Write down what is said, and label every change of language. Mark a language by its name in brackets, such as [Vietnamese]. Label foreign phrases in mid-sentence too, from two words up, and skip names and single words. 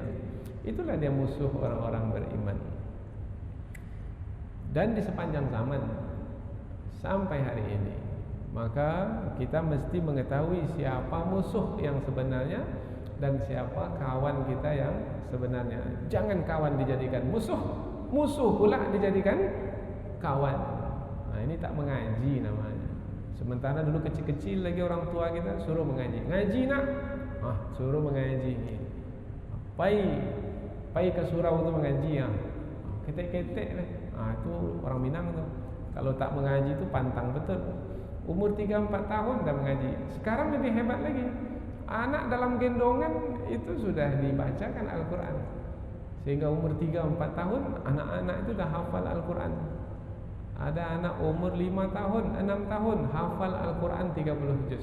[Indonesian] Itulah dia musuh orang-orang beriman. Dan di sepanjang zaman sampai hari ini, maka kita mesti mengetahui siapa musuh yang sebenarnya dan siapa kawan kita yang sebenarnya. Jangan kawan dijadikan musuh, musuh pula dijadikan kawan. Nah, ini tak mengaji namanya. Sementara dulu kecil-kecil lagi orang tua kita suruh mengaji. Ngaji nak? Suruh mengaji. [Minangkabau] Pai ke surau tu mengaji ya. Ketek-ketek lah. [Indonesian] Itu orang Minang tu. Kalau tak mengaji tu pantang betul. Umur 3-4 tahun dah mengaji. Sekarang lebih hebat lagi. Anak dalam gendongan itu sudah dibacakan Al-Quran. Sehingga umur 3-4 tahun anak-anak itu dah hafal Al-Quran. Ada anak umur 5 tahun, 6 tahun hafal Al-Quran 30 juz.